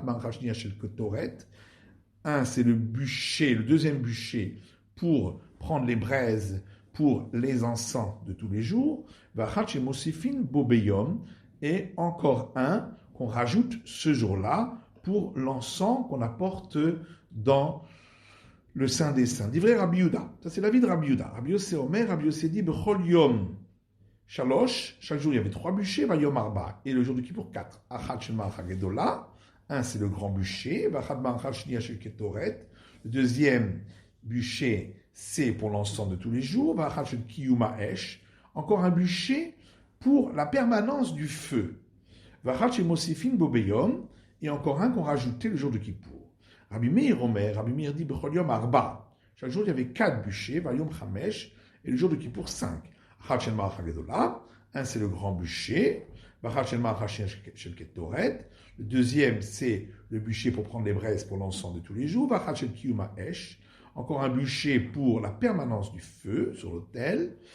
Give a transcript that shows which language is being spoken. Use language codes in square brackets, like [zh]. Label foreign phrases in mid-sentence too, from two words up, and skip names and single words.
[fr] Un, c'est le bûcher, le deuxième bûcher pour prendre les braises pour les encens de tous les jours. Et encore un qu'on rajoute ce jour-là pour l'encens qu'on apporte dans le Saint des Saints. [he] דברי רבי יהודה. [fr] Ça, c'est l'avis de Rabbi Yehuda. Rabbi Yossé Omer, Rabbi Yossé dit, [he] בכל יום שלשה, [fr] chaque jour il y avait 3 bûchers, [he] וביום ארבעה, [fr] et le jour de Kippour 4. [he] אחת של מערכה גדולה, [fr] un c'est le grand bûcher, [he] ואחת מערכה שנייה של קטורת, [fr] le deuxième bûcher c'est pour l'encens de tous les jours, [he] ואחת של קיום אש, [fr] encore un bûcher pour la permanence du feu, [he] ואחת של מוסיפין בו ביום, [fr] et encore un qu'on rajoutait le jour de Kippour. Rabbi Meir Omer, Rabbi Meir dit [he] בכל יום ארבעה, [fr] chaque jour il y avait 4 bûchers, [he] וביום חמשה, [fr] et le jour de Kippour 5. Un, c'est le grand bûcher. Le deuxième, c'est le bûcher pour prendre les braises pour l'encens de tous les jours. Encore un bûcher pour la permanence du feu sur l'autel.